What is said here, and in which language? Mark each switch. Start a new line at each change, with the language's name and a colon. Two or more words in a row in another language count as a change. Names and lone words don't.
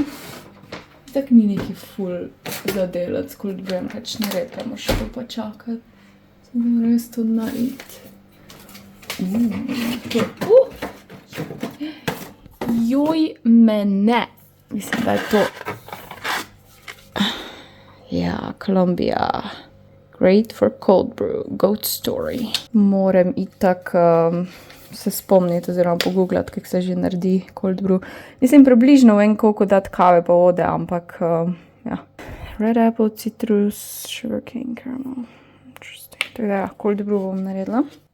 Slovenian: Tako ni neki ful za delati s
English: cold brewem,
Slovenian: pač naredila, moram še to počakati. Zdaj moram jaz to narediti. Joj, mene. Mislim, da je to. Ja, Columbia.
English: Great for cold brew. Goat story.
Slovenian: Moram itak se spomniti oziroma pogooglati, kako se že naredi
English: cold brew.
Slovenian: Mislim, približno vem, koliko dati kave pa vode, ampak ja.
English: Red apple, citrus, sugarcane, caramel. Interesting.
Slovenian: Tako da,
English: cold brew
Slovenian: bom naredila.